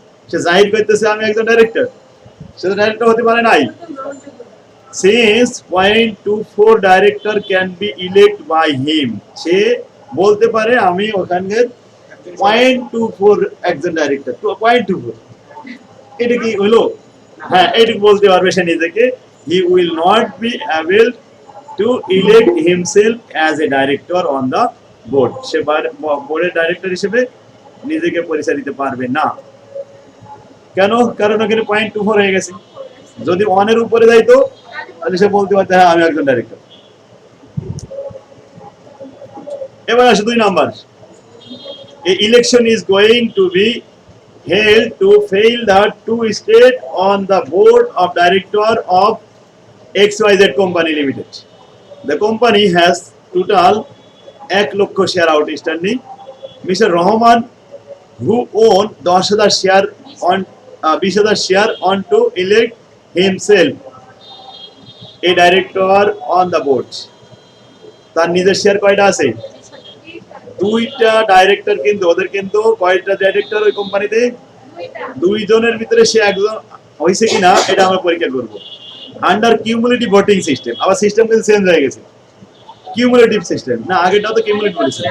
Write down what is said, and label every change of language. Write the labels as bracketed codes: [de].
[bn] সে জাহির করতেছে আমি একজন ডাইরেক্টর, সে তো ডাইরেক্টর হতে পারে নাই। [en] Since 0.24 director can be elect by him, [bn] সে বলতে পারে আমি ওখানে 0.24 একজন ডাইরেক্টর, 0.24, এটা কি হলো? হ্যাঁ, এইটুকু বলতে পারবে সে নিজেকে। [en] He will not be able to elect himself as a director on the board, [bn] সে বোর্ডের ডাইরেক্টর হিসেবে নিজেকে পরিচয় দিতে পারবে না। কেন? কারণ ওখানে 0.24 হয়ে গেছে। যদি 1 এর উপরে যাইতো তাহলে সে বলতে পারতো হ্যাঁ আমি একজন ডাইরেক্টর। এবার আসে 2 number. [en] A election is going to be held to fill the 2 seats on the board of director of XYZ Company Limited. The company has total 1 lakh share outstanding. Mr. Rahman, who own 10,000 share on 20,000 share on to elect himself a director on the board. [bn] তার নিজের share কয়টা আছে? 2টা director, কিন্তু ওদের কিন্তু কয়টা ডাইরেক্টর ওই কোম্পানিতে? 2 জনের ভিতরে সে একজন হইছে কিনা এটা আমরা পরীক্ষা করব। আন্ডার কিউমুলেটিভ ভোটিং সিস্টেম, আবার সিস্টেম কিন্তু চেঞ্জ হয়ে গেছে। কিউমুলেটিভ সিস্টেম না, আগেটা তো কিউমুলেটিভ বলেছে।